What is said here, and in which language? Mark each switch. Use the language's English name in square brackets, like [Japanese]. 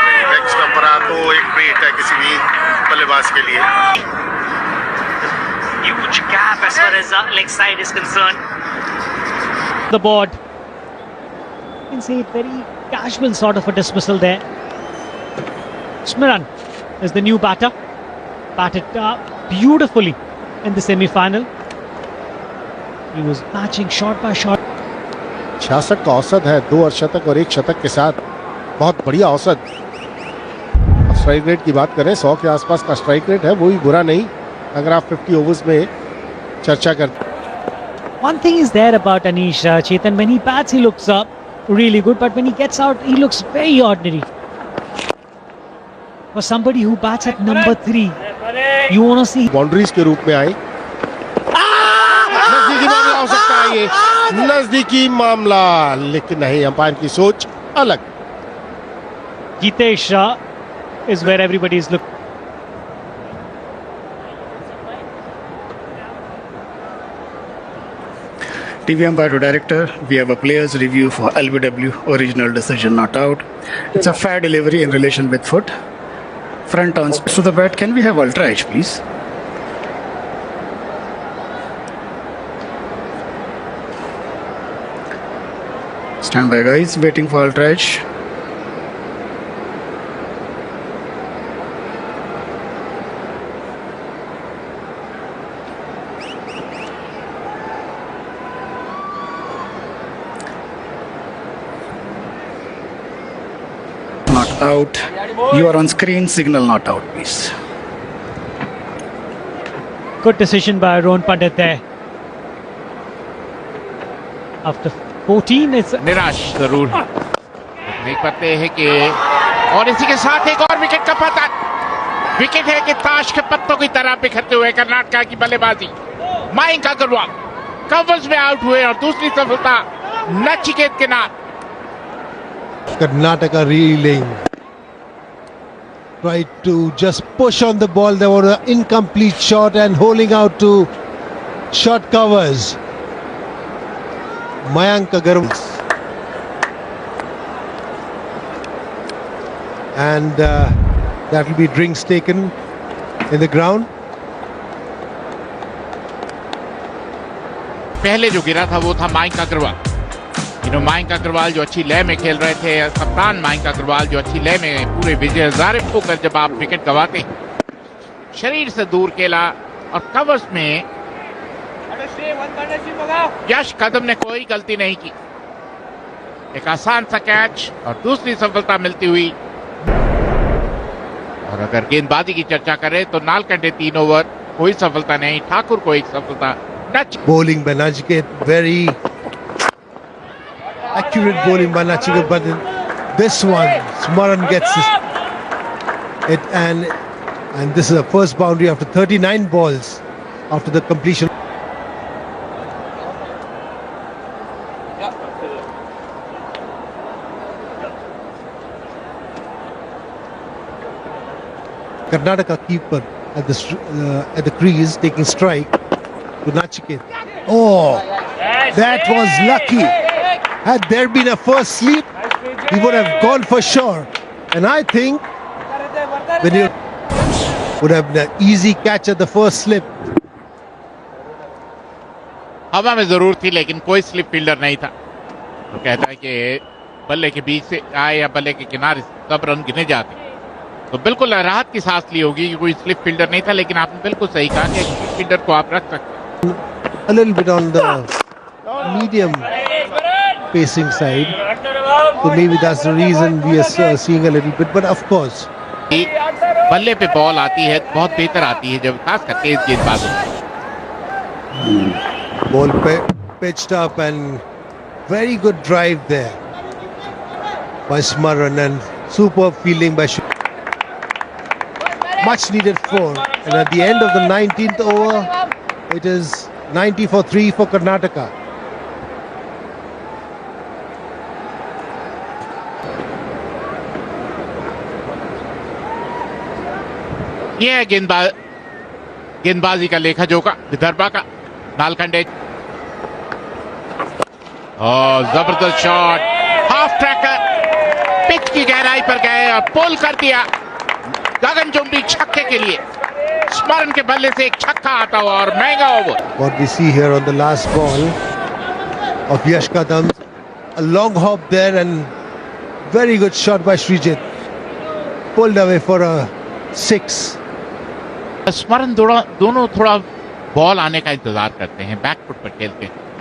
[Hindi] Leg stumper तो एक पेट है किसी भी बल्लेबाज के लिए। [English] Huge gap as far as leg side is concerned. The board. You can see very casual sort of a dismissal there. Smiran is the new batter. Batted beautifully in the semi-final. He was matching shot by shot. [Hindi] 66 का औसत है, 2 अर्धशतक और 1 शतक के साथ, बहुत बढ़िया औसत। स्ट्राइक रेट की बात करें, 100 के आसपास का स्ट्राइक रेट है, वो भी बुरा नहीं अगर आप 50 ओवर्स में चर्चा करते। [English] One thing is there about Anish Chetan, when he bats he looks really good, but when he gets out he looks very ordinary. For somebody who bats at number 3, you want to see [Hindi] boundaries के रूप में आए। नजदीकी मामला हो सकता है ये, नजदीकी मामला, लेकिन नहीं, अंपायर की सोच अलग। [English] Jitesh is where everybody is looking. TV umpire to director, we have a player's review for LBW, original decision not out. It's a fair delivery in relation with foot. Front turns to the bat. Can we have ultra edge, please? Stand by, guys, waiting for ultra edge. Not out. You are on screen. Signal not out, please. Good decision by Rohan Pandit there. After 14, it's [Hindi] निराश जरूर देख पाते हैं कि और इसी के साथ एक और विकेट का पतन। विकेट है कि ताश के पत्तों की तरह बिखरते हुए कर्नाटका की बल्लेबाजी। मयंक अग्रवाल कवर्स में आउट हुए और दूसरी सफलता नचिकेत के नाम। [English] Karnataka reeling, tried to just push on the ball. There was an incomplete shot and holding out to short covers. Mayank Agarwal, and that will be drinks taken in the ground. [Hindi] पहले जो गिरा था वो था मयंक अग्रवाल। मयंक अग्रवाल जो अच्छी लय में खेल रहे थे, कप्तान मयंक अग्रवाल जो अच्छी लय में पूरे विजय हजारे होकर जब आप विकेट गवाते हैं, शरीर से दूर खेला और कवर्स में यश कदम ने कोई गलती नहीं की। एक आसान सा कैच और दूसरी सफलता मिलती हुई। और अगर गेंदबाजी की चर्चा करें तो नालकंडे 3 ओवर, कोई सफलता नहीं, ठाकुर को 1 सफलता। [English] Bowling by Nachiket, very accurate bowling by Nachiket, but this one, Smaran gets it, and this is the first boundary after 39 balls after the completion. Karnataka keeper at the crease taking strike to Nachiket. Oh, that was lucky. Had there been a first slip, he would have gone for sure. And I think when you would have been an easy catch at the first slip. [Hindi] हवा में जरूर थी लेकिन कोई slip fielder नहीं था। तो कहता है कि बल्ले के बीच से आए या बल्ले के किनारे से तब रन गिने जाते। तो बिल्कुल राहत की सांस ली होगी कि कोई स्लिप फील्डर नहीं था, लेकिन आपने बिल्कुल सही कहा कि स्लिप फील्डर को आप रख सकते हैं। [English] A little bit on the medium pacing side, so maybe that's the reason we are seeing a little bit. But of course, [Hindi] बल्ले पे बॉल आती है बहुत बेहतर आती है जब खास करके इस गेंदबाजों। [English] ball pitched up and very good drive there by Smaran and superb fielding by much needed 4, and at the end of the 19th over it is 90 for 3 for Karnataka. [Hindi] ये है गेंदबाजी का लेखा जोखा विदर्भा का। नालखंडे और जबरदस्त शॉट, हाफ ट्रैकर, पिच की गहराई पर गए और पुल कर दिया गगनचुंबी छक्के के लिए। स्मरण के बल्ले से एक छक्का आता हुआ और महंगा over. [English] What we see here on the last ball of Yash Kadam, a long hop there and very good shot by Srijit. Pulled away for a 6. [Hindi] स्मरण दोनों थोड़ा बॉल आने का इंतजार करते हैं, बैक फुट पर खेलते हैं।